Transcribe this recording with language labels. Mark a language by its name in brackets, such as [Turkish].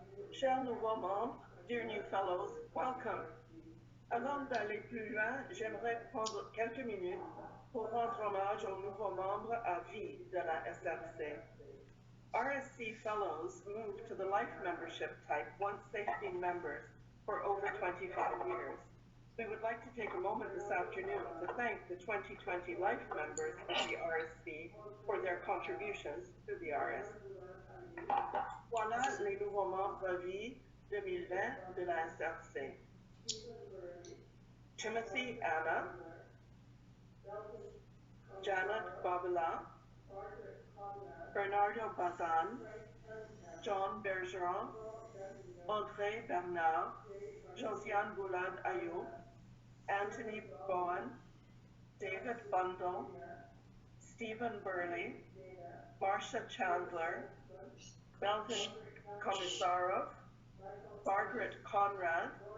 [French] Chers nouveaux membres, [English] dear new fellows, welcome. [French] Avant d'aller plus loin, j'aimerais prendre quelques minutes pour rendre hommage aux nouveaux membres à vie de la SRC. [English] RSC fellows moved to the life membership type once they've been members for over 25 years. We would like to take a moment this afternoon to thank the 2020 life members of the RSC for their contributions to the RSC. [French] Voilà les nouveaux membres à vie 2020 de la SRC. Timothy Anna, Janet Babila, Bernardo Bazan, John Bergeron, Audrey Bernard, Josiane Boulad Ayoub, Anthony Bowen, David Bundle, Stephen Burley, Marcia Chandler, Melvin Komisarov, Margaret Conrad,